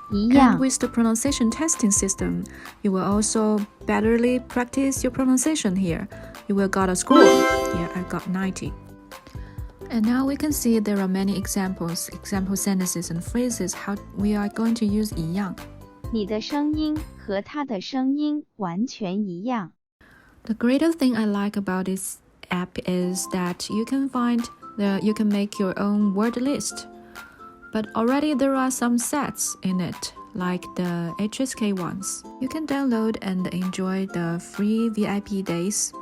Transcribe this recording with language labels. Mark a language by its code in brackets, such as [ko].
[en] And with the pronunciation testing system, you will also betterly practice your pronunciation here. You will got a score. Here I got 90. And now we can see there are many example sentences and phrases how we are going to use 一样. [zh] 你的声音和他的声音完全一样。 [en] The greater thing I like about this app is that you can make your own word list. But already there are some sets in it, like the HSK ones. You can download and enjoy the free VIP days.